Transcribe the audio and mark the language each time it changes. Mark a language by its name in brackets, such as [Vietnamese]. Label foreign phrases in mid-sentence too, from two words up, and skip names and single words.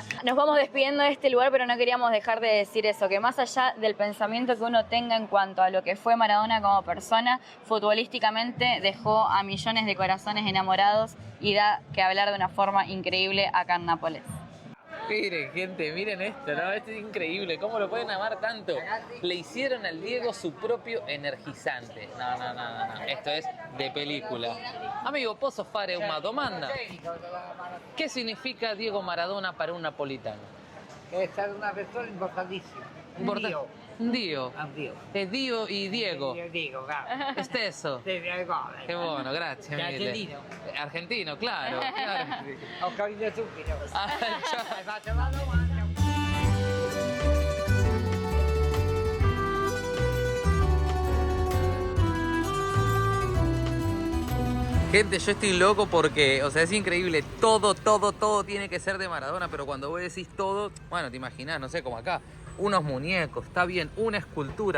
[Spanish] Nos vamos despidiendo de este lugar, pero no queríamos dejar de decir eso, que más allá del pensamiento que uno tenga en cuanto a lo que fue Maradona como persona, futbolísticamente dejó a millones de corazones enamorados y da que hablar de una forma increíble acá en Nápoles. Miren, gente, miren esto, ¿no? Esto es increíble. ¿Cómo lo pueden amar tanto? Le hicieron al Diego su propio energizante. No. Esto es de película. Amigo, [Italian] posso fare una domanda? [Spanish] ¿Qué significa Diego Maradona para un napolitano? [Italian] È stata una persona importantissima. Un Dio. Un Dio. È Dio y Diego. Io dico, bravo. Stesso. Sì, ricordo. [Spanish] Qué bueno, gracias. [Italian] Sei mille. argentino? [Spanish] Argentino, claro. [Italian] Ho capito subito. Ah, ciao. Hai fatto la domanda. [Spanish] Gente, yo estoy loco porque, o sea, es increíble. Todo tiene que ser de Maradona, pero cuando vos decís todo, bueno, te imaginás, no sé, como acá, unos muñecos, está bien, una escultura.